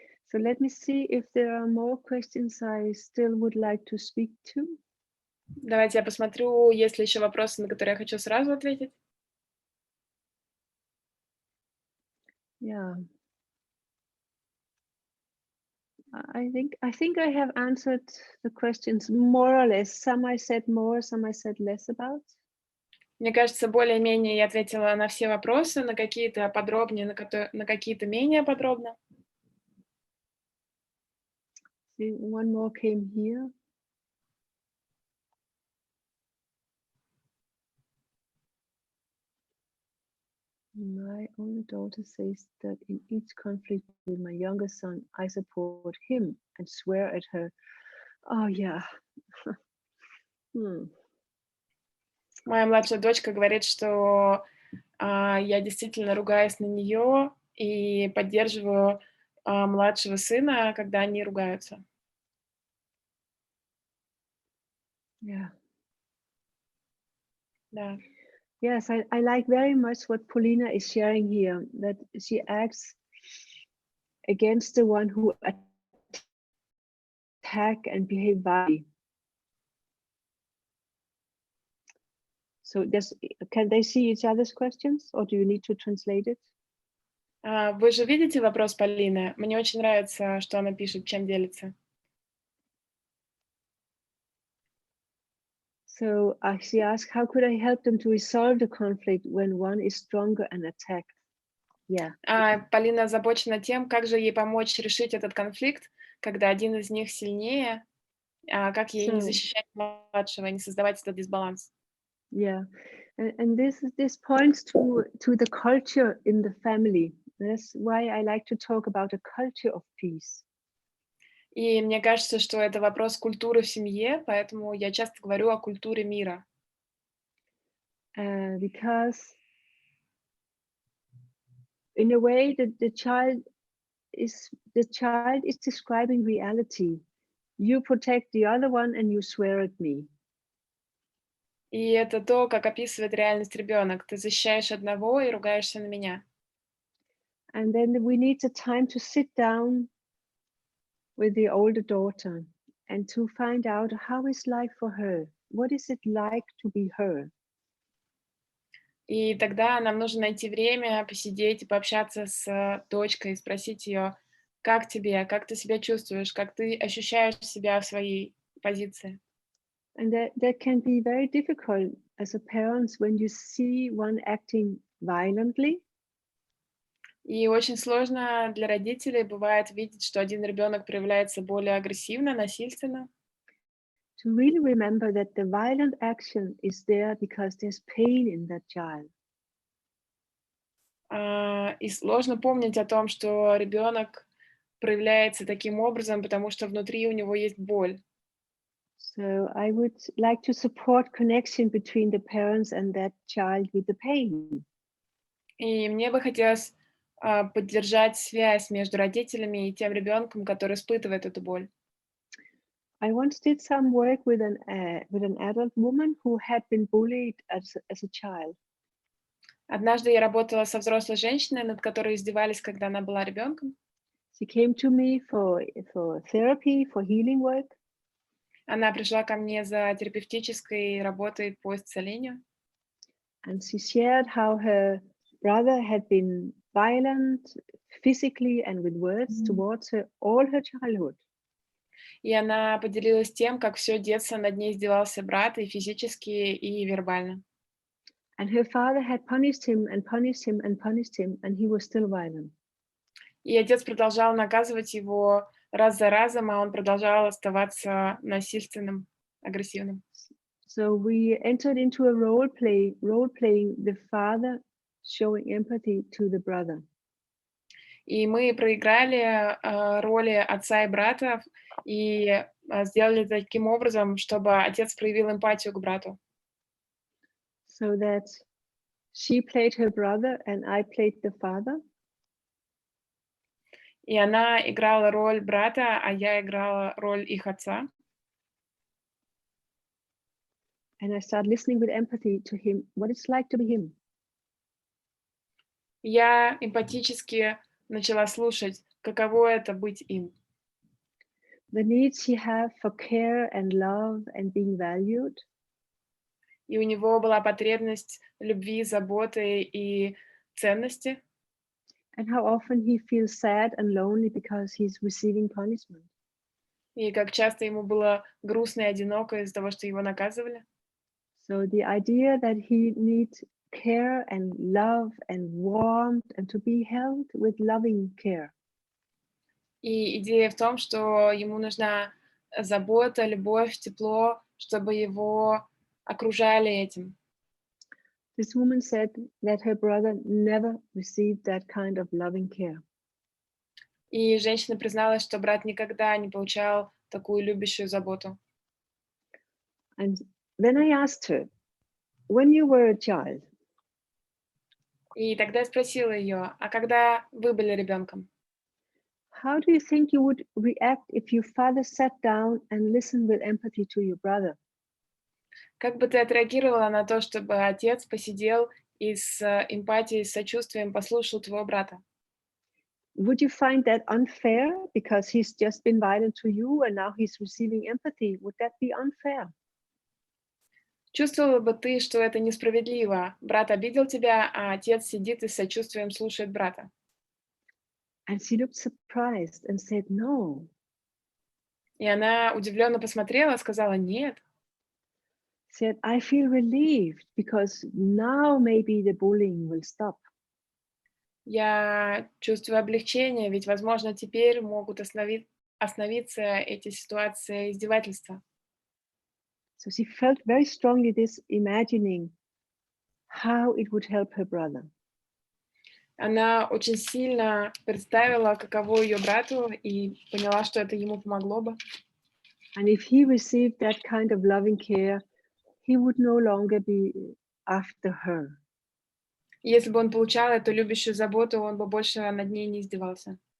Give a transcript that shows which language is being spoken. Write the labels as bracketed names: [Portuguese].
[English] So let me see if there are more questions I still would like to speak to. [Russian] Давайте я посмотрю, есть ли еще вопросы, на которые я хочу сразу ответить. [English] Yeah. I think I have answered the questions more or less. Some I said more, some I said less about. [Russian] Мне кажется, более-менее я ответила на все вопросы, на какие-то подробнее, на какие-то менее подробно. [English] See, one more came here. My older daughter says that in each conflict with my younger son, I support him and swear at her. Oh, yeah. [Russian] Моя младшая дочка говорит, что я действительно ругаюсь на нее и поддерживаю младшего сына, когда они ругаются. [English] Yeah. [Russian] Да. [English] Yes, I like very much what Paulina is sharing here, that she acts against the one who attack and behave violently. So can they see each other's questions, or do you need to translate it? [Russian] Вы же видите вопрос Полины? Мне очень нравится, что она пишет, чем делится. [English] So she asked, how could I help them to resolve the conflict when one is stronger and attacked? Yeah. [Russian] Полина озабочена тем, как же ей помочь решить этот конфликт, когда один из них сильнее, как ей не защищать младшего, не создавать этот дисбаланс. [English] Yeah, and this points to the culture in the family. That's why I like to talk about a culture of peace. [Russian] И мне кажется, что это вопрос культуры в семье, поэтому я часто говорю о культуре мира. [English] Because in a way the child is describing reality. You protect the other one and you swear at me. [Russian] И это то, как описывает реальность ребенок. Ты защищаешь одного и ругаешься на меня. [English] And then we need the time to sit down with the older daughter and to find out how is life for her. What is it like to be her? [Russian] И тогда нам нужно найти время, посидеть и пообщаться с дочкой, спросить ее, как тебе, как ты себя чувствуешь, как ты ощущаешь себя в своей позиции. [English] And that can be very difficult as a parent when you see one acting violently. [Russian] И очень сложно для родителей бывает видеть, что один ребенок проявляется более агрессивно, насильственно. [English] To really remember that the violent action is there because there's pain in that child. [Russian] И сложно помнить о том, что ребенок проявляется таким образом, потому что внутри у него есть боль. [English] So I would like to support connection between the parents and that child with the pain. [Russian] И мне бы хотелось поддержать связь между родителями и тем ребенком, который испытывает эту боль. [English] I once did some work with an adult woman who had been bullied as a child. [Russian] Однажды я работала со взрослой женщиной, над которой издевались, когда она была ребенком. [English] She came to me for therapy, for healing work. [Russian] Она пришла ко мне за терапевтической работой по исцелению. [English] And she shared how her brother had been violent physically and with words towards her all her childhood. [Russian] И она поделилась тем, как все детство над ней издевался брат и физически, и вербально. [English] And her father had punished him and punished him and punished him, and he was still violent. [Russian] И отец продолжал наказывать его раз за разом, а он продолжал оставаться насильственным, агрессивным. [English] So we entered into a role playing the father showing empathy to the brother. [Russian] И мы проиграли роли отца и брата и сделали таким образом, чтобы отец проявил эмпатию к брату. [English] So that she played her brother and I played the father. [Russian] И она играла роль брата, а я играла роль их отца. [English] And I start listening with empathy to him, what it's like to be him. [Russian] Я эмпатически начала слушать, каково это быть им. [English] The needs he have for care and love and being valued. [Russian] И у него была потребность любви, заботы и ценности. [English] And how often he feels sad and lonely because he's receiving punishment. [Russian] И как часто ему было грустно и одиноко из-за того, что его наказывали. [English] So the idea that he needs care and love and warmth and to be held with loving care. [Russian] И идея в том, что ему нужна забота, любовь, тепло, чтобы его окружали этим. [English] This woman said that her brother never received that kind of loving care. [Russian] И женщина призналась, что брат никогда не получал такую любящую заботу. [English] And then I asked her, when you were a child, [Russian] И тогда я спросила ее, а когда вы были ребенком, [English] how do you think you would react if your father sat down and listened with empathy to your brother? [Russian] как бы ты отреагировала на то, чтобы отец посидел и с эмпатией, с сочувствием послушал твоего брата? [English] Would you find that unfair because he's just been violent to you and now he's receiving empathy? Would that be unfair? [Russian] Чувствовала бы ты, что это несправедливо? Брат обидел тебя, а отец сидит и с сочувствием слушает брата. [English] And she looked surprised and said, no. [Russian] И она удивленно посмотрела, сказала нет. [English] Said, I feel relieved because now maybe the bullying will stop. [Russian] Я чувствую облегчение, ведь, возможно, теперь могут остановиться эти ситуации издевательства. [English] So she felt very strongly this imagining how it would help her brother. [Russian] Она очень сильно представила, каково ее брату, и поняла, что это ему помогло бы. [English] And if he received that kind of loving care, he would no longer be after her. [Russian] И если бы он получал эту любящую заботу, он бы больше над ней не издевался.